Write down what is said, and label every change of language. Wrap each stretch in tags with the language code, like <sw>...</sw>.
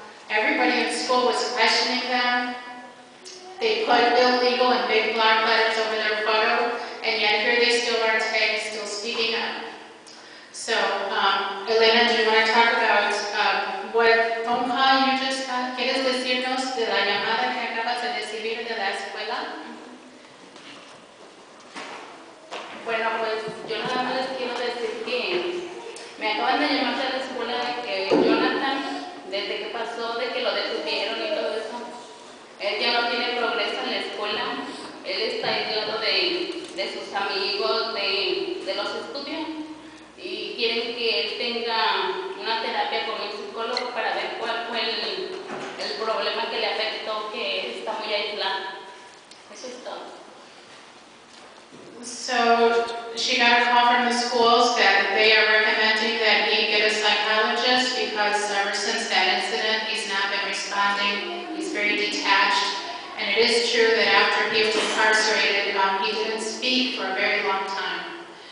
<en>Everybody in school was questioning them. They put illegal in big block letters over their photo, and yet here they still are today, still speaking up. So, Elena, do you want to talk about what phone call you just got?</en> <es>¿Quieres decirnos de la llamada que acabas de recibir de la escuela? Bueno, pues yo nada más les quiero decir que me acaban de llamar de la escuela de que Jonathan, desde que pasó, de que lo detuvieron y todo eso, él ya no tiene progreso en la escuela, él está aislado de sus amigos, de los estudios, y quieren que él tenga una terapia con un psicólogo para ver cuál fue el problema que le afectó, que está muy aislado. Eso es todo.</es> <en>So she got a call from the schools that they are recommending that he get a psychologist because ever since that incident he's not been responding. He's very detached, and it is true that after he was incarcerated he didn't speak for a very long time.</en>